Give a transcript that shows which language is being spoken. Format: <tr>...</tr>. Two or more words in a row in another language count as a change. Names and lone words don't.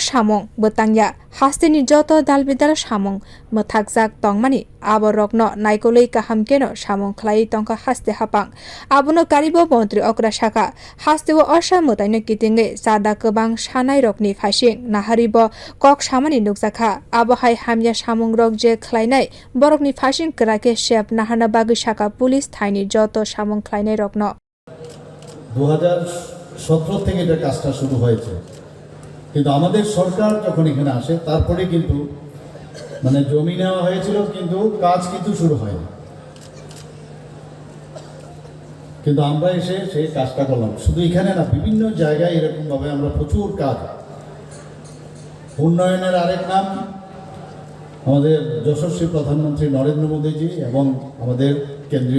<trp>samong botangya hasteni joto dalbidal samong mothakjak tongmani aborokno naikolnai kahamkeno samong khlai tongka haste hapang abono karibo Montri okra saka hastewo osamutaino kitinge sada kobang sanai rokni phasing naharibo kok samani nukjaka abohai hamya samong rok je khlainai borokni phasing krake shep nahana bagi saka পুলিশ থাইনি যত samong khlainai rokno</trp> <bn>2017 থেকে এটা কাজটা শুরু হয়েছে কিন্তু আমাদের সরকার যখন এখানে আসে তারপরে কিন্তু মানে জমি নেওয়া হয়েছিল কিন্তু কাজ কিন্তু শুরু হয়নি কিন্তু আমরা এসে সেই কাজটা করলাম শুধু এখানে না বিভিন্ন জায়গায় এরকম ভাবে আমরা প্রচুর কাজ উন্নয়নের আরেক নাম আমাদের যশস্বী প্রধানমন্ত্রী নরেন্দ্র মোদীজি এবং আমাদের কেন্দ্রীয়</bn>